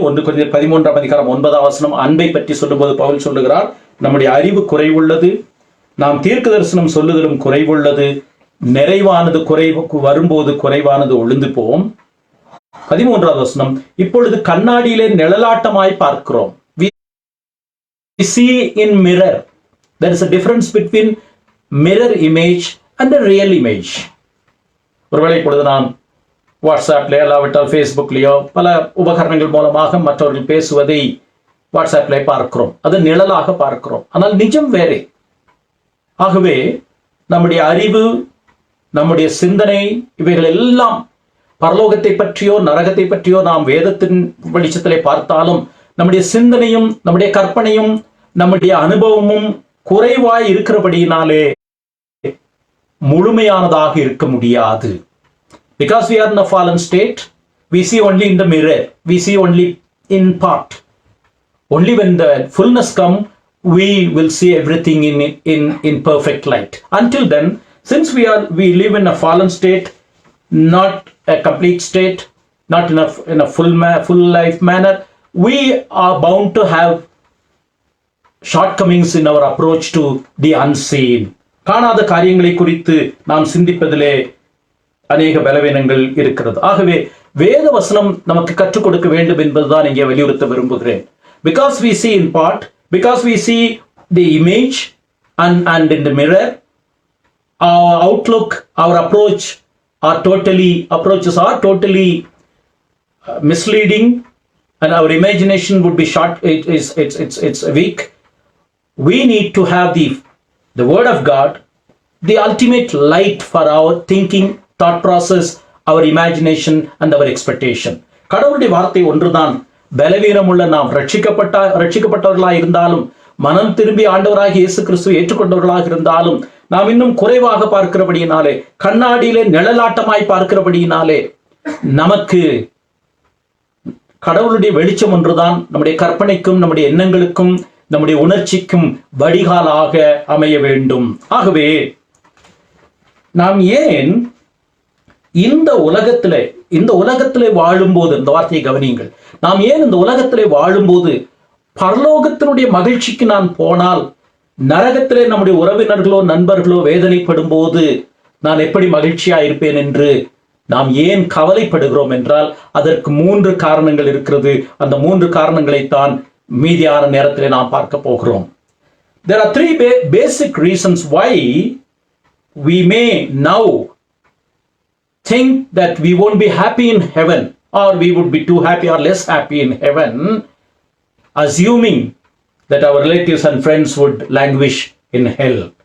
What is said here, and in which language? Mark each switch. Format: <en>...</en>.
<ta>1 கொரிந்தியர் 13ஆம் அதிகாரம் 9ஆம் வசனம் அன்பை பற்றி சொல்லும்போது பவுல் சொல்லுகிறார், நம்முடைய அறிவு குறைவுள்ளது, நாம் தீர்க்க தரிசனம் சொல்லுதலும் குறைவுள்ளது, நிறைவானது வரும்போது குறைவானது ஒளிந்து போம். 13ஆவது வசனம், இப்பொழுது கண்ணாடியிலே நிழலாட்டமாய் பார்க்கிறோம்.</ta> <en>We see in mirror. There is a difference between mirror image and a real image.</en> <ta>ஒருவேளை இப்பொழுது நாம் வாட்ஸ்அப்ல இல்லாவிட்டால் ஃபேஸ்புக்லயோ பல உபகரணங்கள் மூலமாக மற்றவர்கள் பேசுவதை வாட்ஸ்அப்ல பார்க்கிறோம். அது நிழலாக பார்க்கிறோம், ஆனால் நிஜம் வேறே. ஆகவே நம்முடைய அறிவு, நம்முடைய சிந்தனை, இவைகள் எல்லாம் பரலோகத்தை பற்றியோ நரகத்தை பற்றியோ நாம் வேதத்தின் வெளிச்சத்திலே பார்த்தாலும் நம்முடைய சிந்தனையும் நம்முடைய கற்பனையும் நம்முடைய அனுபவமும் குறைவாய் இருக்கிறபடியினாலே முழுமையானதாக இருக்க முடியாது.</ta> <en>Because we are in a fallen state, we see only in the mirror, we see only in part. Only when the fullness come, we will see everything in perfect light. Until then, since we live in a fallen state, not a complete state, not in a full life manner, we are bound to have shortcomings in our approach to the unseen.</en> <ta>காணாத காரியங்களை குறித்து நாம் சிந்திப்பதிலே அநேக பலவீனங்கள் இருக்கிறது. ஆகவே வேத வசனம் நமக்கு கற்றுக் கொடுக்க வேண்டும் என்பதுதான் இங்கே வலியுறுத்த விரும்புகிறேன்.</ta> <en>Because we see in part, because we see the image and in the mirror, our outlook, our approaches are totally misleading, and our imagination would be short. It's weak. We need to have the word of God, the ultimate light for our thinking, thought process, our imagination and our expectation.</en> <ta>கடவுளுடைய வார்த்தை ஒன்றுதான் பலவீனமுள்ள நாம் ரட்சிக்கப்பட்டவர்களாக இருந்தாலும், மனம் திரும்பி ஆண்டவராகிய இயேசு கிறிஸ்துவை ஏற்றுக்கொண்டவர்களாக இருந்தாலும், நாம் இன்னும் குறைவாக பார்க்கிறபடியினாலே, கண்ணாடியிலே நிழலாட்டமாய் பார்க்கிறபடியினாலே, நமக்கு கடவுளுடைய வெளிச்சம் ஒன்றுதான் நம்முடைய கற்பனைக்கும் நம்முடைய எண்ணங்களுக்கும் நம்முடைய உணர்ச்சிக்கும் வடிகாலாக அமைய வேண்டும். ஆகவே நாம் ஏன் இந்த உலகத்திலே வாழும்போது, இந்த வார்த்தையை கவனியுங்கள், நாம் ஏன் இந்த உலகத்திலே வாழும்போது பரலோகத்தினுடைய மகிழ்ச்சிக்கு நான் போனால் நரகத்திலே நம்முடைய உறவினர்களோ நண்பர்களோ வேதனைப்படும் போது நான் எப்படி மகிழ்ச்சியா இருப்பேன் என்று நாம் ஏன் கவலைப்படுகிறோம் என்றால் அதற்கு 3 காரணங்கள் இருக்கிறது. அந்த 3 காரணங்களைத்தான் மீதியான நேரத்தில் நாம் பார்க்க போகிறோம்.</ta> <en>There are 3 basic reasons why we may now think that we won't be happy in heaven, or we would be too happy or less happy in heaven, assuming that our relatives and friends would languish in hell.</en>